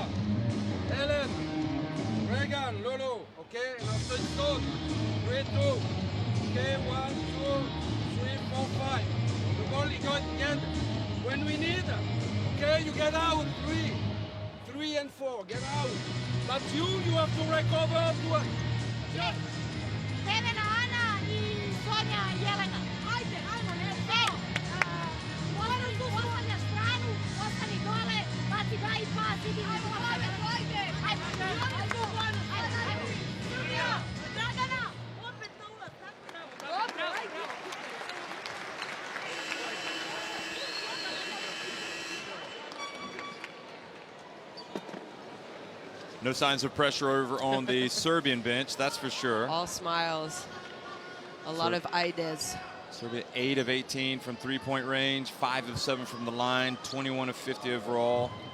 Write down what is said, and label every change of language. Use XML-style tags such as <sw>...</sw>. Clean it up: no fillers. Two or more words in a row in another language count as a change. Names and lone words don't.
<en>Ellen. Reagan. Lolo. Okay. And after it's done. 3, 2. Okay. 1, 2, 3, 4, 5. The ball is going to get when we need. Okay. You get out. 3 and 4. Get out. But you have to recover.</en> <sr>Nevena, Ana i Sonja i Jelena. Ajde, ajmo, ne znam. Ostani na stranu, ostani dole, baci daj pas, idi mi dole. Ajde, Srbija, Dragana, opet na ulaz, tako. Dobro, ajde.</sr> <en>No signs of pressure over on the Serbian bench, that's for sure. All smiles. A lot of aides. Serbia 8 of 18 from three-point range, 5 of 7 from the line, 21 of 50 overall.</en>